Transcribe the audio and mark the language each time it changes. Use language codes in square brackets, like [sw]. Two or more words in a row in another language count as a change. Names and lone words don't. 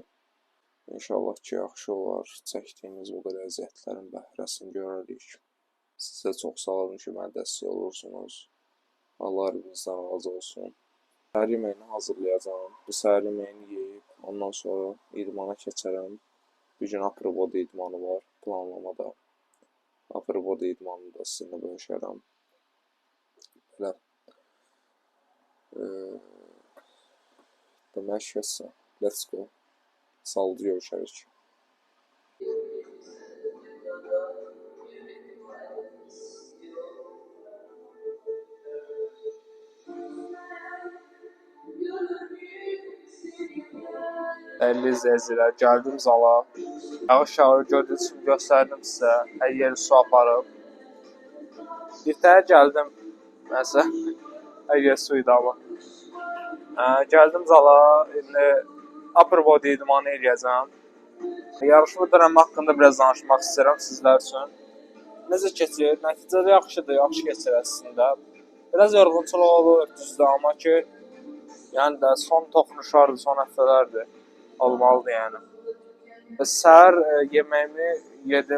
[az] İnşallah ki, yaxşı olar. Çəkdiyimiz bu qədər əziyyətlərin bəhrəsini görərik. Sizə çox sağ olun ki, mənə dəstək olursunuz. Allah harbinizdən razı olsun. Səhər yeməyini hazırlayacağım. Bu səhər yeməyini yeyib, ondan sonra idmana keçərəm. Bir gün [en] upper body [az] idmanı var planlamada. [en] Upper body [az] idmanını da sizinlə bölüşərəm. Belə. Demək kəsə. [en] Let's go. [az] Saldı görüşərik. Dəyərli izləyicilər, gəldim zala. Yağış yağır, gördüyünüz kimi göstərdim sizə. Hər yeri su aparıb. Bir təhər gəldim. Nəsə, hər yer su idi ama. Gəldim zala. İndi [en] upper body [az] idmanı eləyəcəm. Yarışma dönəmi haqqında biraz danışmaq istəyirəm sizlər üçün. Necə keçir? Nəticədə yaxşıdır, yaxşı keçir əslində. Biraz yorğunçuluq olur, düzdür, amma ki, yəni də son toxunuşlardır, son həftələrdir. Olmalıdır yəni. Səhər yeməyimi yedim.